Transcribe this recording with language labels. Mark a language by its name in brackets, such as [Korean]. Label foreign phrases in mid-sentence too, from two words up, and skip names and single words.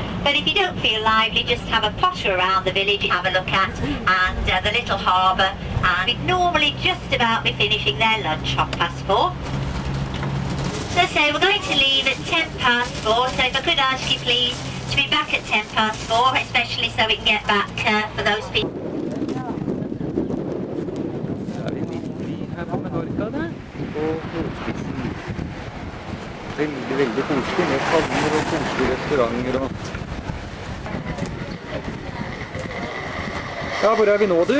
[English] But if you don't feel lively, just have a potter around the village, have a look at, and the little harbour, and we'd normally just about be finishing their lunch 4:30. So say we're going to leave at 4:10, so if I could ask you please to be back at 4:10, especially so we can get back for those people. [Norwegian] Er vi midt her på Menorca der? På hovedspitsen. Veldig koselig med palmer og koselige restauranter og... Ja, hvor er vi nå, du?